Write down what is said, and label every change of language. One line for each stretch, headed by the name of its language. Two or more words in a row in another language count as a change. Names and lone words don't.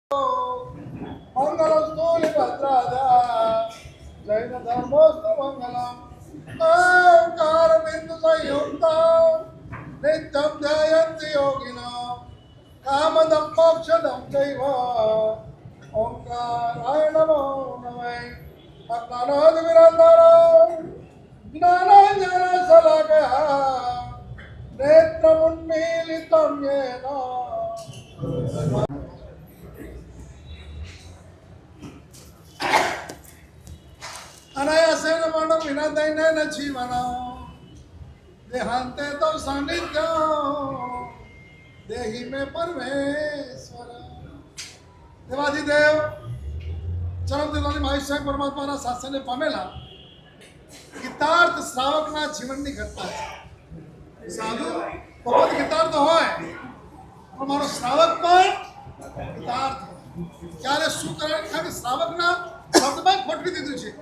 Sanskrit: મંગલસ્તુલિ ભદ્રાદા જૈન ધર્મોસ્તુ મંગલમ ઓંકાર બિંદુ સંયુક્તમ નિત્યમ ધ્યાયન્તિ યોગિનો કામદમ મોક્ષદમ ચૈવ ઓંકારાય નમો નમઃ અજ્ઞાનાદ વિરંધરમ જ્ઞાનાંજન શલાકયા નેત્રముન્મીલિतं येन अनायासेन मरणं विना दैन्येन जीवनं देहान्ते तव सान्निध्यं देहि मे परमेश्वर देवाधिदेव
Gujarati: ચરમદેવની મહેશ્વર પરમાત્માના શાસનને પામેલા ગીતાર્થ શ્રાવકના જીવનની ઘટના છે. સાધુ ભગવદ ગીતાર્થ હોય પણ મારો શ્રાવક પણ ગીતાર્થ ક્યારે શું કરે ખાલી શ્રાવકના શબ્દમાં ખોટવી દીધું છે.